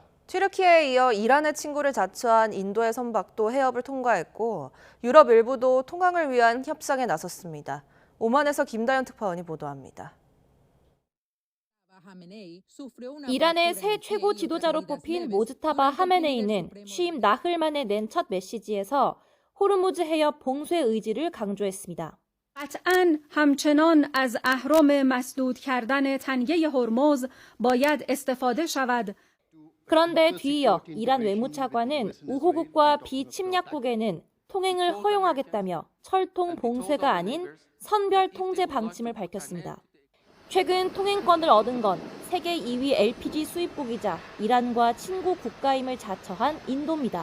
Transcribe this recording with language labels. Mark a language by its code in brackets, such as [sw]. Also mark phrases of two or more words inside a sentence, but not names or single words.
[ko] 튀르키예에 이어 이란의 친구를 자처한 인도의 선박도 해협을 통과했고 유럽 일부도 통항을 위한 협상에 나섰습니다. 오만에서 김다연 특파원이 보도합니다. 이란의 새 최고 지도자로 뽑힌 모즈타바 하메네이는 취임 나흘 만에 낸 첫 메시지에서 호르무즈 해협 봉쇄 의지를 강조했습니다. [fa] قطعاً همچنان از اهرم مسدود کردن تنگه هرمز باید استفاده شود. [ko] 그런데 뒤이어 이란 외무차관은 우호국과 비침략국에는 통행을 허용하겠다며 철통 봉쇄가 아닌 선별 통제 방침을 밝혔습니다. 최근 통행권을 얻은 건 세계 2위 LPG 수입국이자 이란과 친구 국가임을 자처한 인도입니다.